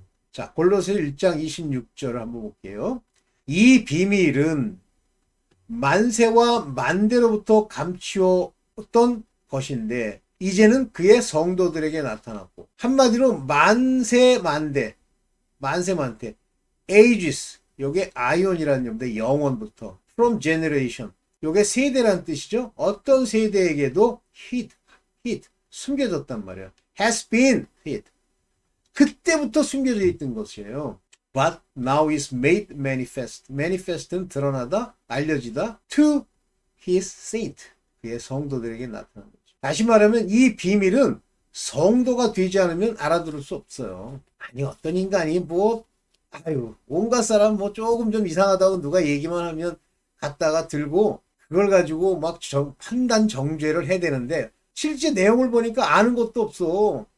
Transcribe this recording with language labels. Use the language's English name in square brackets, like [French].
[Korean] 자, 골로새 1장 26절을 한번 볼게요. 이 비밀은 만세와 만대로부터 감추었던 것인데 이제는 그의 성도들에게 나타났고, 한마디로 만세 만대 ages, 요게 아이온이라는 용어인데 영원부터, [English] from generation, [Korean] 요게 세대란 뜻이죠. 어떤 세대에게도 hid 숨겨졌단 말이야. [English] has been hid, [Korean] 그때부터 숨겨져 있던 것이에요. [English] But now is made manifest. [Korean] manifest는 드러나다, 알려지다. [English] To his saint, [Korean] 그의 성도들에게 나타난 거죠. 다시 말하면 이 비밀은 성도가 되지 않으면 알아들을 수 없어요. 아니, 어떤 인간이 온갖 사람 조금 좀 이상하다고 누가 얘기만 하면 갖다가 들고 그걸 가지고 막 판단 정죄를 해야 되는데, 실제 내용을 보니까 아는 것도 없어.